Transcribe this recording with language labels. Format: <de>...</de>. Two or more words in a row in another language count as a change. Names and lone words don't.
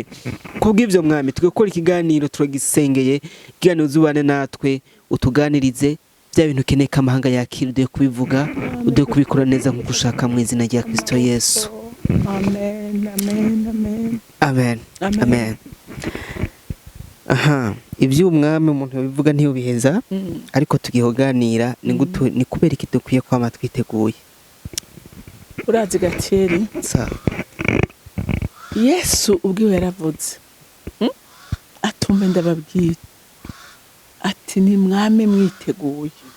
<rn>Kubw'ivyo mwami tugakora ikiganiro turagisengeye, ikiganiro uzubane natwe utuganirize bya bintu ukeneye ko amahanga yakira, uduhe kubivuga, uduhe kubikora neza nk'uko ushaka mu izina rya Kristo Yesu. Amen. Amen. Amen. Amen. Amen. Aha, iby'umwami umuntu yabivuga ntiyubiheza, ariko tugihoganira ni kubera iki dukwiye kwama twiteguye. Urazi Gateri, Yesu ubwiwe yaravuze atumbe ndababwira ati ni mwame mwiteguye.</rn>